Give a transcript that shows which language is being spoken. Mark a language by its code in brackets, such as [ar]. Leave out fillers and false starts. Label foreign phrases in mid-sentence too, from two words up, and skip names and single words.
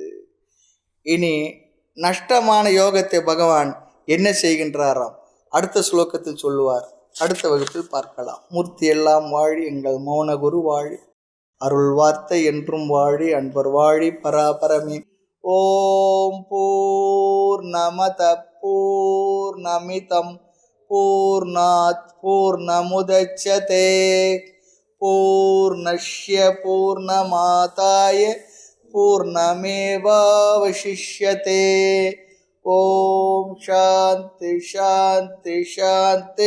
[ta] இனி நஷ்டமான யோகத்தை பகவான் என்ன செய்கின்றாராம் அடுத்த ஸ்லோகத்தில் சொல்லுவார். அடுத்த வகுப்பில் பார்க்கலாம். மூர்த்தி எல்லாம் வாழி, எங்கள் மௌன குரு வாழி, அருள் வார்த்தை என்றும் வாழி, அன்பர் வாழி, பராபரமே. [sa] ओम् पूर्णमद पूर्णमिदम् पूर्णात् पूर्णमुदच्यते पूर्णस्य पूर्णमादाय पूर्णमेवावशिष्यते. ओम् शान्ति शान्ति शान्ति.